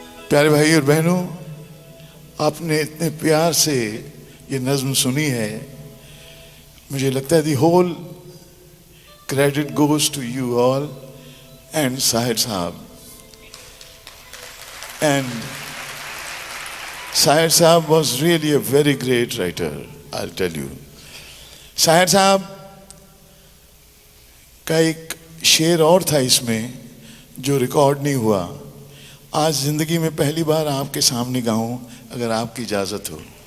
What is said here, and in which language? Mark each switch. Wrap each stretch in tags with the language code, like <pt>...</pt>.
<hi>प्यारे भाई और बहनों, आपने इतने प्यार से ये नज़्म सुनी है, मुझे लगता है</hi> <en>The whole credit goes to you all and Sahir साहब। And Sahir साहब was really a very great writer, I'll tell you.</en> <hi>Sahir साहब का एक शेर और था इसमें जो रिकॉर्ड नहीं हुआ, आज जिंदगी में पहली बार आपके सामने गाऊं अगर आपकी इजाजत हो।</hi>